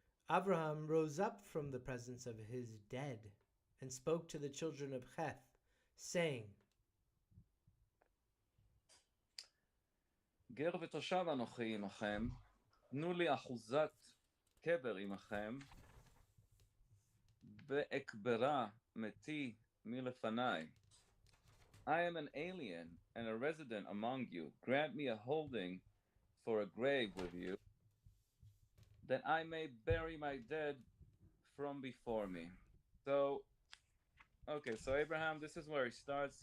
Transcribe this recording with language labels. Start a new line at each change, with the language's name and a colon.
English: Abraham rose up from the presence of his dead and spoke to the children of Heth, saying,
Hebrew: גר ותושב אנוכי עמכם, תנו לי אחוזת קבר עמכם, ואקברה מתי מלפניי.
English: I am an alien and a resident among you. Grant me a holding for a grave with you, that I may bury my dead from before me. So Abraham, this is where he starts.